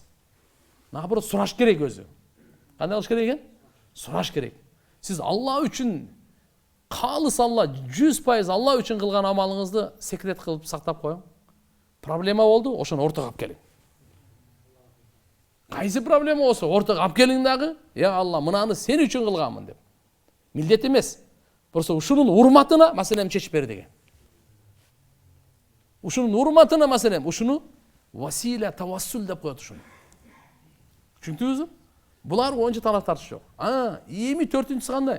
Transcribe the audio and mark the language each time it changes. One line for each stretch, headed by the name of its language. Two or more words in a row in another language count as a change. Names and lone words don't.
Kyrgyz: Наоборот, сураш керек өзү. Кандай кылыш керек экен? Сураш керек. Сиз Алла үчүн калыс Алла 100% Алла үчүн кылган амалыңызды секрет кылып сактап коюң. Проблема болду, ошону ортого алып келиң. Кайсы проблема болсо ортого алып келиң дагы, я Алла, мынаны сен үчүн кылганмын деп. Милдет эмес. Просто ушунун урматына маселем чечип бер деген. Ушунун урматына маселем, ушуну васила тавассул деп коет ушуну. Түшүндүңүзбү? Булар ончо талап тартыш жок. Эми төртүнчүсү кандай?